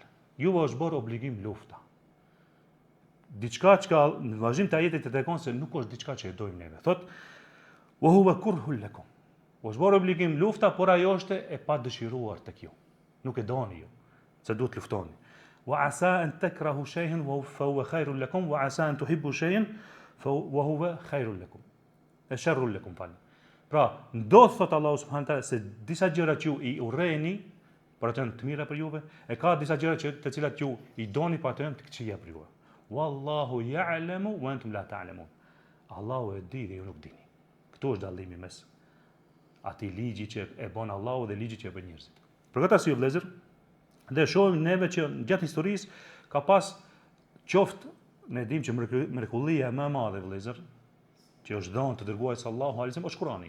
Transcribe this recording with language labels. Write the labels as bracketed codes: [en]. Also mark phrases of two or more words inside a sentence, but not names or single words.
[sq] Juve është bërë obligim lufta. Diçka që në vazhdim të ajetit të tregon se nuk është diçka që e dojmë neve. Thot, [ar] وهو كره لكم. [sq] Është bërë obligim lufta, por ajo është e pa dëshiruar tek ju. Nuk e doni ju, se duhet luftoni. [ar] وعسى أن تكرهوا شيئا وهو خير لكم وعسى أن تحبوا شيئا وهو خير لكم. شر لكم فل. [sq] Pra, ndodh thot Allahu [ar] سبحانه وتعالى [sq] se disa gjëra që ju i urreni, por ato janë të mira për juve, e ka disa gjëra të cilat ju i doni, por ato janë të këqija për juve. [ar] والله يعلم وأنتم لا تعلمون. [sq] Allahu e di dhe ju nuk dini. Këtu është dallimi mes atij ligji që e bën Allahu dhe ligji që e bën njerëzit. Për këtë arsye vëllezër, dhe shohim neve që gjatë historisë ka pas qoftë ne dim që mrekullia më e madhe vëllezër që është dhënë të dërguarit [ar] صلى الله عليه وسلم [sq] është Kurani.